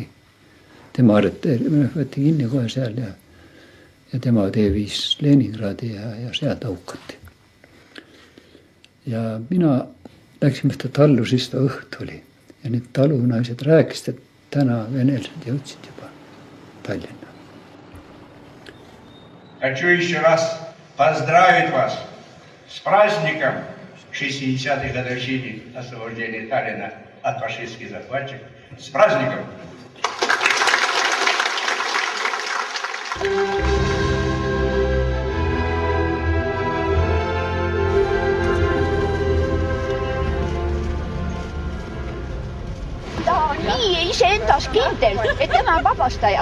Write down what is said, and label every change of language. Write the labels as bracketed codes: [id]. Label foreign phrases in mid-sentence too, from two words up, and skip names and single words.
[et] Tema võeti kinni kohe seal ja tema tee viis Leningradi ja seal taukati. Ja mina läksime seda tallu, siis ta õht oli. Ja need talunaised rääkisid, et täna venelased jõudsid juba Tallinna. [ru] Хочу еще раз поздравить вас с праздником 60-й годовщины освобождения Таллина от фашистских захватчиков. С праздником! [et] Nii iseendas kindel, et tema on vabastaja.